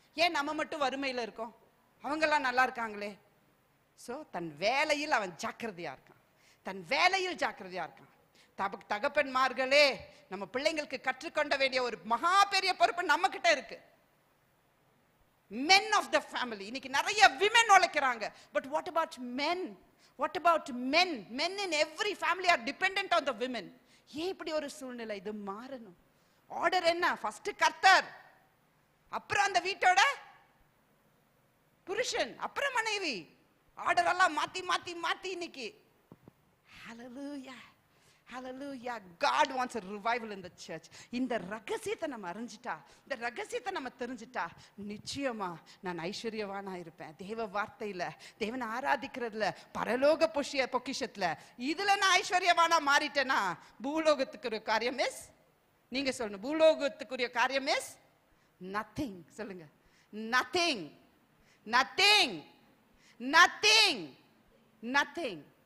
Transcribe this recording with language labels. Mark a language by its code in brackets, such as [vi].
[ta] ஏன் நம்ம மட்டும் வறுமையில இருக்கோம்? அவங்கெல்லாம் நல்லா இருக்காங்களே. சோ தன் வேலையில் அவன் ஜாக்கிரதையா இருக்கான். தன் வேலையில் ஜாக்கிரதையா இருக்கான். தகப்பன்மார்களே, நம்ம பிள்ளைங்களுக்கு கற்றுக்கொண்ட வேண்டிய ஒரு மகா பெரிய பொறுப்பு நம்ம கிட்ட இருக்கு. [en] men of the family. [ta] இன்னைக்கு நிறைய [en] women [ta] உழைக்கிறாங்க. [en] but what about men? what about men? men in every family are dependent on the women. [ta] ஏன் இப்படி ஒரு சூழ்நிலை? இது மாறணும். ஆர்டர் என்ன? ஃபர்ஸ்ட் கர்த்தர், அப்புறம் அந்த வீட்டோட புருஷன், அப்புறம் மனைவி. ஆர்டர் எல்லாம் மாத்தி மாத்தி மாத்தி இன்னைக்கு. ஹல்லேலூயா, ஹல்லேலூயா. [en] God wants a revival in the church. [ta] இந்த ரகசியத்தை நம்ம அறிஞ்சிட்டா, இந்த ரகசியத்தை நம்ம தெரிஞ்சிட்டா, நிச்சயமா நான் ஐஸ்வர்யவானா இருப்பேன். தேவ வார்த்தையில, தேவனை ஆராதிக்கிறதுல, பரலோக பொக்கிஷத்துல, இதுல நான் ஐஸ்வர்யவானா மாறிட்டேனா, பூலோகத்துக்குரிய காரியம் இஸ், நீங்க சொல்லணும், பூலோகத்துக்குரிய காரியம் [en] Is nothing. [ta] சொல்லுங்க, [en] nothing, nothing, nothing, nothing.